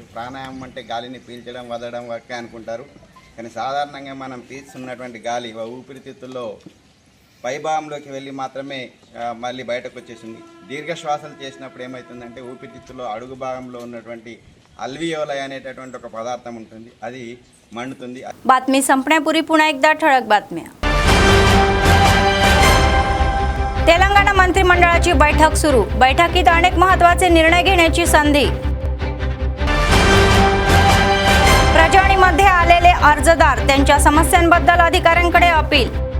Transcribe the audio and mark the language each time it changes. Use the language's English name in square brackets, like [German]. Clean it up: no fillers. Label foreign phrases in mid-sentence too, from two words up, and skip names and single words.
[Telugu] ప్రాణాయామం అంటే గాలిని పీల్చడం వదలడం వరకే అనుకుంటారు, కానీ సాధారణంగా మనం పీల్చున్నటువంటి గాలి ఊపిరితిత్తుల్లో పైభాగంలోకి వెళ్ళి మాత్రమే మళ్ళీ బయటకు వచ్చేసింది. దీర్ఘ శ్వాసలు చేసినప్పుడు ఏమవుతుందంటే ఊపిరితిత్తులో అడుగు భాగంలో ఉన్నటువంటి అల్వియోలై అనేటటువంటి ఒక పదార్థం ఉంటుంది, అది మండుతుంది. [Marathi] बातमी संपण्यापूर्वी पुन्हा एकदा ठळक बातम्या. तेलंगणा मंत्रिमंडळाची बैठक सुरू. बैठकीत अनेक महत्त्वाचे निर्णय घेण्याची संधी. प्रजावणीमध्ये आलेले अर्जदार त्यांच्या समस्यांबद्दल अधिकाऱ्यांकडे अपील.